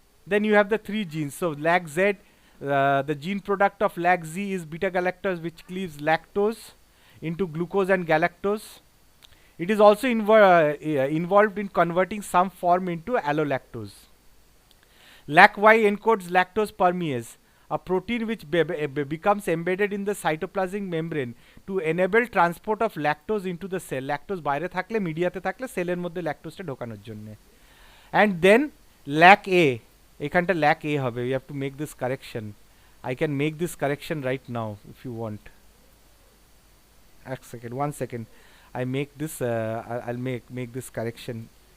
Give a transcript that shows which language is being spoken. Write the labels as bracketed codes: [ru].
[en] Then you have the three genes. So lac Z, the gene product of lac Z is beta galactose, which cleaves lactose into glucose and galactose. It is also involved in converting some form into allolactose. Lac Y encodes lactose permease, a protein which becomes embedded in the cytoplasmic membrane to enable transport of lactose into the cell. [bn] Lactose বাইরে থাকলে মিডিয়াতে থাকলে সেলের মধ্যে ল্যাকটোজটা ঢোকানোর জন্য। [en] And then lac A, [bn] এখানটা lac A হবে. [en] We have to make this correction. I can make this correction right now if you want. One second. I make this. I'll make this correction.